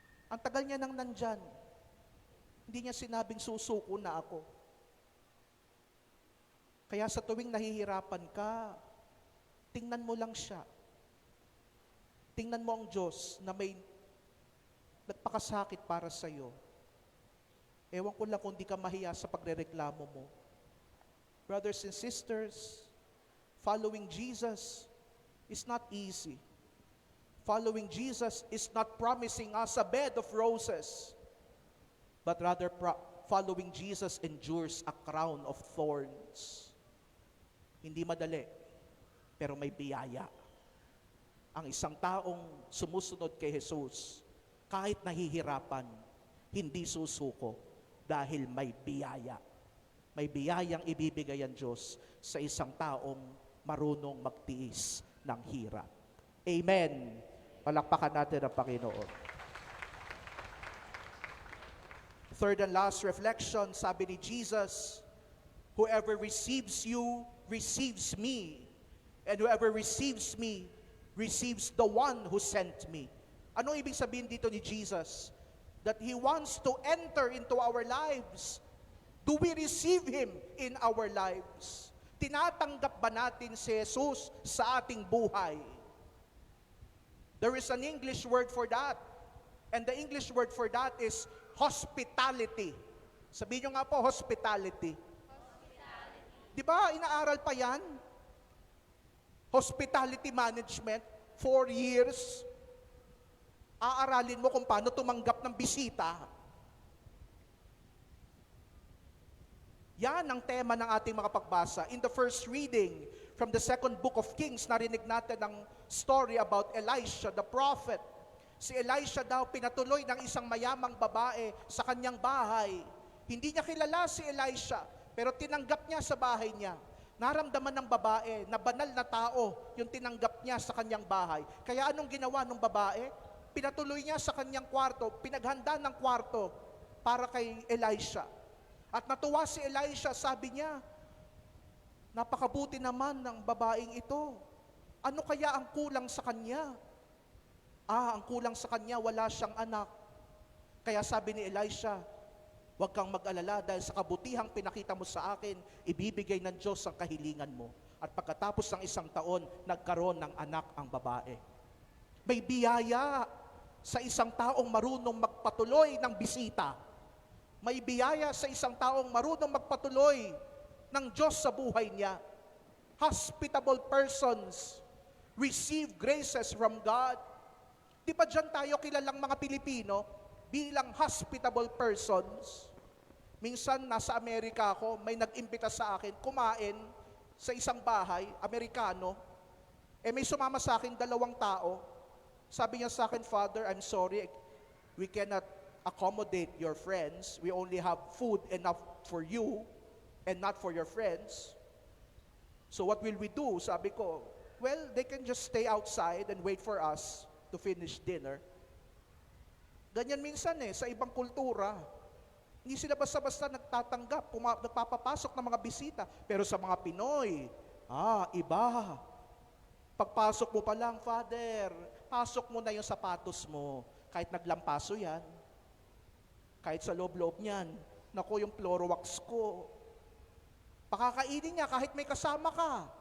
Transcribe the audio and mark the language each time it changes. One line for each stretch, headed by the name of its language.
Filipino: Ang tagal niya nang nandyan. Hindi niya sinabing susuko na ako. Kaya sa tuwing nahihirapan ka, tingnan mo lang siya. Tingnan mo ang Diyos na may nagpakasakit para sa iyo. Ewan ko lang kung di ka mahiya sa pagrereklamo mo.
English: Brothers and sisters, following Jesus is not easy. Following Jesus is not promising us a bed of roses, but rather following Jesus endures a crown of thorns.
Filipino: Hindi madali, pero may biyaya. Ang isang taong sumusunod kay Jesus, kahit nahihirapan, hindi susuko dahil may biyaya. May biyayang ibibigay ang Diyos sa isang taong marunong magtiis ng hirap. Amen. Palakpakan natin ang Panginoon.
English: Third and last reflection,
Filipino: sabi ni Jesus,
English: whoever receives you, receives me. And whoever receives me, receives the one who sent me.
Filipino: Anong ibig sabihin dito ni Jesus?
English: That He wants to enter into our lives. Do we receive Him in our lives?
Filipino: Tinatanggap ba natin si Jesus sa ating buhay?
English: There is an English word for that. And the English word for that is hospitality.
Filipino: Sabihin nyo nga po, hospitality. Di ba, inaaral pa yan?
English: Hospitality management, 4 years.
Filipino: Aaralin mo kung paano tumanggap ng bisita. Yan ang tema ng ating mga pagbasa.
English: In the first reading from the second book of Kings,
Filipino: narinig natin ang
English: story about Elisha, the prophet.
Filipino: Si Elisha daw pinatuloy ng isang mayamang babae sa kanyang bahay. Hindi niya kilala si Elisha, pero tinanggap niya sa bahay niya. Naramdaman ng babae na banal na tao yung tinanggap niya sa kanyang bahay. Kaya anong ginawa ng babae? Pinatuloy niya sa kanyang kwarto, pinaghanda ng kwarto para kay Elisha. At natuwa si Elisha, sabi niya, napakabuti naman ng babaeng ito. Ano kaya ang kulang sa kanya? Ang kulang sa kanya, wala siyang anak. Kaya sabi ni Elisha, huwag kang mag-alala dahil sa kabutihang pinakita mo sa akin, ibibigay ng Diyos ang kahilingan mo. At pagkatapos ng 1 taon, nagkaroon ng anak ang babae. May biyaya sa isang taong marunong magpatuloy ng bisita. May biyaya sa isang taong marunong magpatuloy ng Diyos sa buhay niya.
English: Hospitable persons receive graces from God.
Filipino: Di ba dyan tayo kilalang mga Pilipino bilang hospitable persons? Minsan nasa Amerika ako, may nag-imbita sa akin kumain sa isang bahay, Amerikano. May sumama sa akin 2 tao. Sabi niya sa akin,
English: Father, I'm sorry, we cannot accommodate your friends. We only have food enough for you and not for your friends. So what will we do?
Filipino: Sabi ko,
English: well, they can just stay outside and wait for us to finish dinner.
Filipino: Ganyan minsan sa ibang kultura. Hindi sila basta-basta nagtatanggap, nagpapapasok ng mga bisita. Pero sa mga Pinoy, iba. Pagpasok mo pa lang, Father, pasok mo na yung sapatos mo. kahit naglampaso yan, kahit sa loob-loob niyan, naku, yung Clorox ko, pakakainin niya kahit may kasama ka.